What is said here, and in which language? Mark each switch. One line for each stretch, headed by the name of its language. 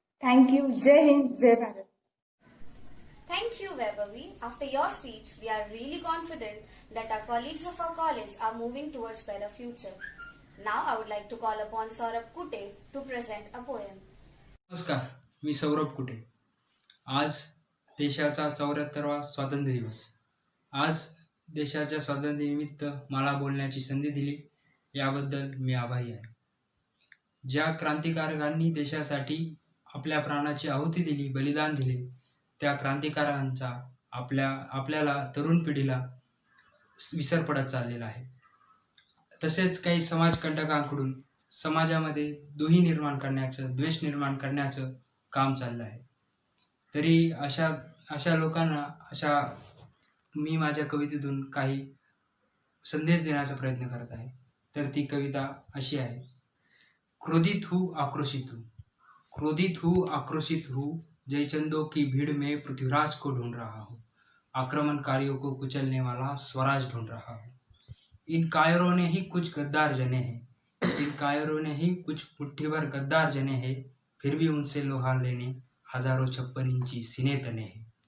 English: Thank you. Jai Hind, Jai Bharat. Thank you, Vaibhavi. After your speech, we are really confident that our colleagues of our college are moving towards better future. Now I would like to call upon Saurabh Kute to present a poem.
Marathi: नमस्कार, मी सौरभ कुटे. आज देशाचा 74वा स्वातंत्र्य दिवस. आज देशाच्या स्वातंत्र्यानिमित्त मला बोलण्याची संधी दिली याबद्दल मी आभारी आहे. ज्या क्रांतिकारकांनी देशासाठी आपल्या प्राणाची आहुती दिली, बलिदान दिले, त्या क्रांतिकारकांचा आपल्याला तरुण पिढीला विसर पडत चाललेला आहे. तसेच काही समाजकंटकांकडून समाजामध्ये दुही निर्माण करण्याचं, द्वेष निर्माण करण्याचं काम चाललं आहे. तरी अशा लोकांना मी माझ्या कवितेतून काही संदेश देण्याचा प्रयत्न करत आहे. तर ती कविता अशी आहे.
Hindi: क्रोधित हूँ आक्रोशित हूँ, जयचंदों की भीड़ में पृथ्वीराज को ढूंढ रहा हूँ, आक्रमणकारियों को कुचलने वाला स्वराज ढूंढ रहा हूँ. इन कायरों ने ही कुछ गद्दार जने हैं, इन कायरों ने ही कुछ मुट्ठीभर गद्दार जने हैं, फिर भी उनसे लोहा लेने हजारों 56 इंची सीने तने हैं.